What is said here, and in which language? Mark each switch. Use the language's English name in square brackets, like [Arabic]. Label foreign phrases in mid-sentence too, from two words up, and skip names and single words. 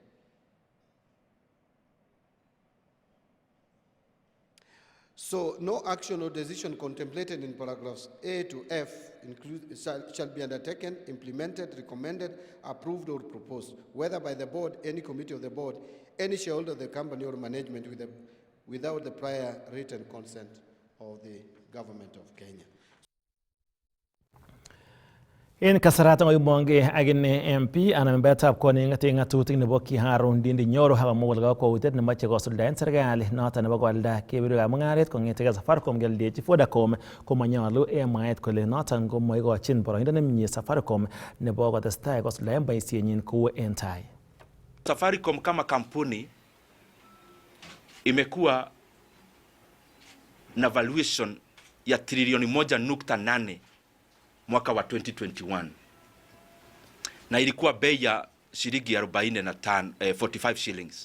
[English] So no action or decision contemplated in paragraphs A to F shall be undertaken, implemented, recommended, approved, or proposed, whether by the board, any committee of the board, any shareholder of the company or management without the prior written consent of the government of Kenya. [Kalenjin] En kasaratan koimongei akine MP anan membetab koning'eten ng'atutik nebo Kiharu Ndindi Nyoro akomwa kole kakwautiet nemoche kosuldaen serikali noton nebo koalda kebeberwekab mung'aret kong'etege Safaricom kealdechi Vodacom komanyolu en mwaet kole noton komoikochin boroindo nemie Safaricom nebo kotestai kosuldaen boisienyin kou en tai. [Swahili] Safaricom kama kampuni imekuwa na valuation ya trilioni 1.8 mwaka wa 2021, na ilikuwa bei ya shilingi 45 shillings.